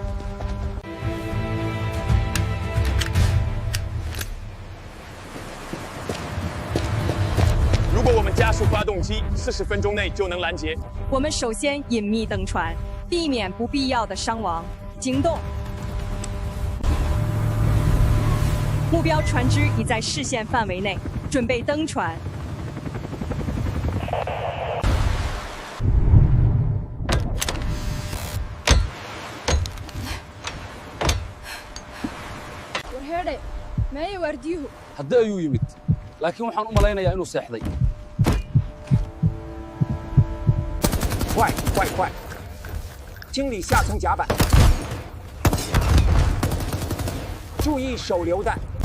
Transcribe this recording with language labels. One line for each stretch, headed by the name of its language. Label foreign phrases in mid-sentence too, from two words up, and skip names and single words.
Chinese: 如果我们加速发动机，40分钟内就能拦截。我们首先隐秘登船，避免不必要的伤亡。行动。目标船只已在视线范围内，准备登船。
Somali: haddi ayuu yimid laakiin waxaan u malaynayaa inuu seexday
Chinese: 快快快！清理下层甲板，注意手榴弹。